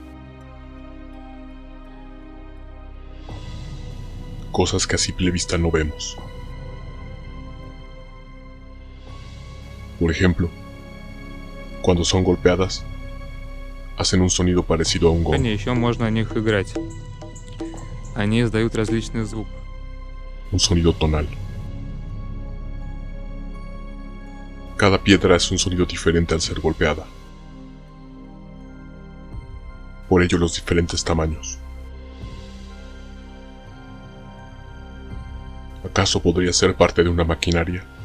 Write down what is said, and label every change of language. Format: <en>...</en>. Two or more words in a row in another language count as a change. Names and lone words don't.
<es>Cosas que a simple vista no vemos. Por ejemplo, cuando son golpeadas, hacen un sonido parecido a un gong.</es> <ru>Еще можно на них играть. Они издают различный звук.</ru> <es>Un sonido tonal. Cada piedra es un sonido diferente al ser golpeada. Por ello los diferentes tamaños. ¿Acaso podría ser parte de una maquinaria?</es>